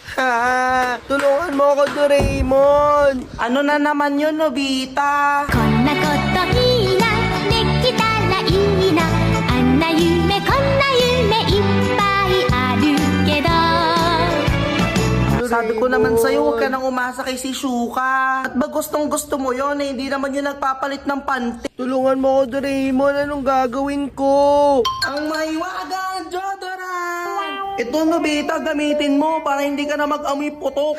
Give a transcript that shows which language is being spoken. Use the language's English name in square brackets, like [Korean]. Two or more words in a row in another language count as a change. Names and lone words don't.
[Filipino] Ha, tulungan mo ako, Doraemon. Ano na naman yun, Nobita? [Japanese] こんなこといいなできたらいいなあんな夢こんな夢いっぱいあるけど [Filipino] Sabi ko naman sa'yo, huwag ka nang umasa kay si Shuka. At ba gustong gusto mo yun, eh, hindi naman yun nagpapalit ng panty. Tulungan mo ako, Doraemon. Anong gagawin ko? Ang mahiwagang deodorant! Ito, Nobita, gamitin mo para hindi ka na mag-amoy putok.